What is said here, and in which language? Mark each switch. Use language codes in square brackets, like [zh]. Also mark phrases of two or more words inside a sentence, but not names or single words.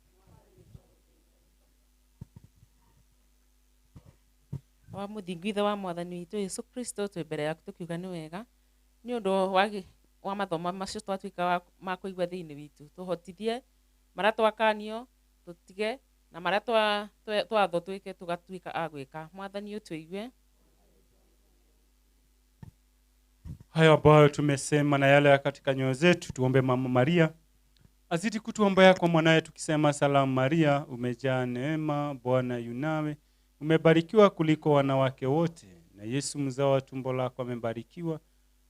[ki] Wa mũthingu ithe wa Mwathani witũ Yesu Kristo, twĩ mbere yaku tũkiuga nĩ wega nĩ ũndũ wa mathomo macio twatuĩka ma kũigua thĩinĩ witũ. Tũhotithie marĩa twakanio tutige na marĩa twatho twĩke tũgatuĩka a gwĩka. Mwathani ũtũigue. [sw] Hayo ambayo tumesema na yale katika nyoyo zetu, tuombe Mama Maria azidi kutuombea kwa mwanae, tukisema salamu Maria, umejaa neema, Bwana yu nawe, umebarikiwa kuliko wanawake wote, na Yesu mzao wa tumbo lako amebarikiwa.